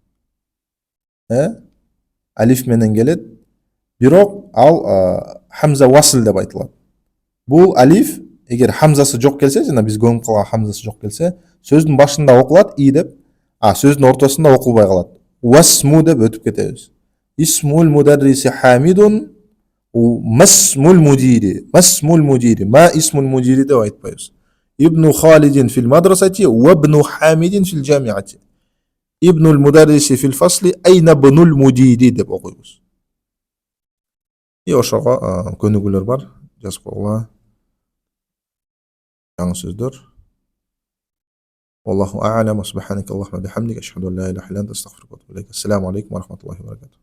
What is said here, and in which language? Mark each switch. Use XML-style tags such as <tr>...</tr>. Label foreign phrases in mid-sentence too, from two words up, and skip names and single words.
<ky>Алиф менен келет. Бирок ал хамза васл деп айтылат. Бул алиф эгер хамзасы жок келсе, жана биз көнүп калган хамзасы жок келсе, сөздүн башында окулат и деп, сөздүн ортосунда окулбай калат. Васму деп өтүп кетебиз.</ky> <ar>اسم المدرس حامد، ما اسم المدير. ما اسم المدير. ما اسم المدير</ar> <ky>деп айтпайбыз.</ky> <ar>ابن خالد في المدرسة وابن حامد في الجامعة. ابن المدرس في الفصل أين ابن المدير</ar> <ky>деп окуйбуз. Ошого көнүгүүлөр бар, жазып койгула. Жаңы сөздөр.</ky> <ar>الله أعلم، سبحانك اللهم وبحمدك، أشهد أن لا إله إلا أنت، أستغفرك وأتوب إليك. السلام عليكم ورحمة الله وبركاته.</ar>